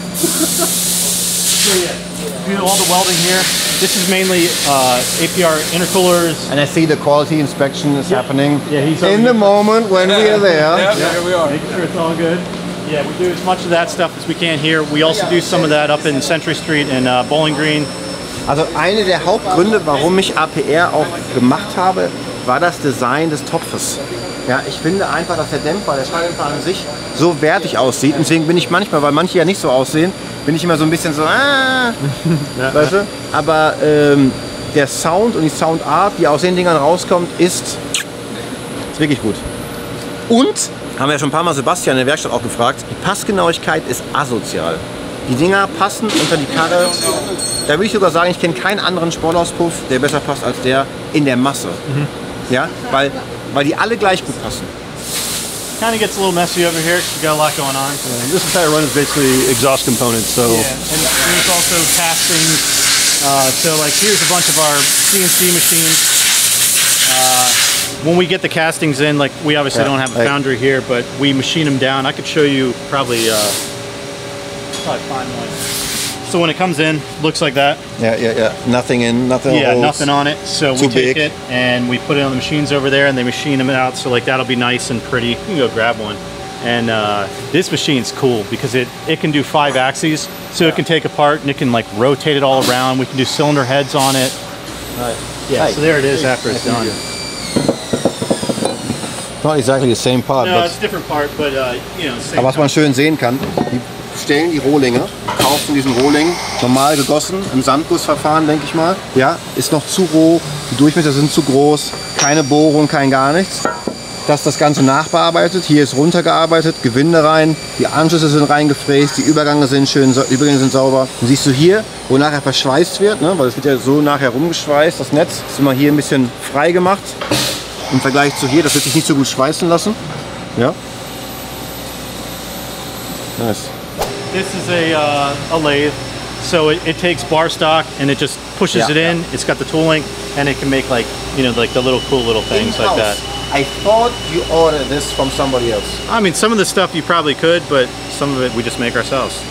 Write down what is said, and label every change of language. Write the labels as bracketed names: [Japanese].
[English] So yeah, do all the welding here. This is mainly APR intercoolers. And I see the quality inspection is happening he's in the moment when we are there. Here we are. Making sure it's all good. Yeah, we do as much of that stuff as we can here. We also do some of that up in Century Street and Bowling Green. [German] Also eine der Hauptgründe, warum ich APR auch gemacht habe, war das Design des Topfes. Ja, ich finde einfach, dass der Dämpfer, der Schalldämpfer an sich so wertig aussieht. Und deswegen bin ich manchmal, weil manche ja nicht so aussehen, bin ich immer so ein bisschen so, weißt du? Aber der Sound und die Soundart, die aus den Dingern rauskommt, ist wirklich gut. Und, haben wir ja schon ein paar Mal Sebastian in der Werkstatt auch gefragt, die Passgenauigkeit ist asozial. Die Dinger passen unter die Karre. Da würde ich sogar sagen, ich kenne keinen anderen Sportauspuff, der besser passt als der in der Masse. Ja, weil die alle gleich gut passen. [English] Kind of gets a little messy over here because we got a lot going on. This entire run is basically exhaust components. So and there's also castings. So like here's a bunch of our CNC machines. When we get the castings in, like we obviously don't have a foundry here, but we machine them down. I could show you probably find one. So when it comes in, looks like that. Yeah. Nothing in, nothing. Yeah, holds. nothing on it. So we take it and we put it on the machines over there, and they machine them out. So like that'll be nice and pretty. You can go grab one. And this machine's cool because it can do 5 axes, so it can take apart and it can like rotate it all around. We can do cylinder heads on it. Yeah, so there it is after it's done. Not exactly the same part. No, it's a different part, but you know. [German] Aber was man schön sehen kann, die stellen die Rohlinge, kaufen diesen Rohling, normal gegossen, im Sandgussverfahren, denke ich mal. Ja, ist noch zu roh, die Durchmesser sind zu groß, keine Bohrung, kein gar nichts. Das Ganze nachbearbeitet, hier ist runtergearbeitet, Gewinde rein, die Anschlüsse sind reingefräst, die Übergänge sind schön, Übergänge sind sauber. Und siehst du hier, wo nachher verschweißt wird, ne, weil es wird ja so nachher rumgeschweißt, das Netz ist immer hier ein bisschen frei gemacht. Im Vergleich zu hier, das wird sich nicht so gut schweißen lassen. Ja. [English] Nice. This is a lathe, so it takes bar stock and it just pushes it in. It's got the tooling and it can make like, you know, like the little cool little things like that. I thought you ordered this from somebody else. I mean, some of the stuff you probably could, but some of it we just make ourselves.